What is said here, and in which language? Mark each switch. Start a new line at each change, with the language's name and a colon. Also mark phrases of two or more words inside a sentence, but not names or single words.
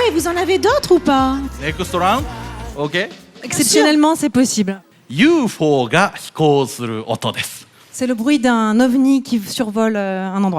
French: Vous en avez d'autres ou pas?
English: Next round. OK.
French: Exceptionnellement, c'est possible.
Japanese: UFO が飛行する音です。
French: C'est le bruit d'un ovni qui survole un endroit.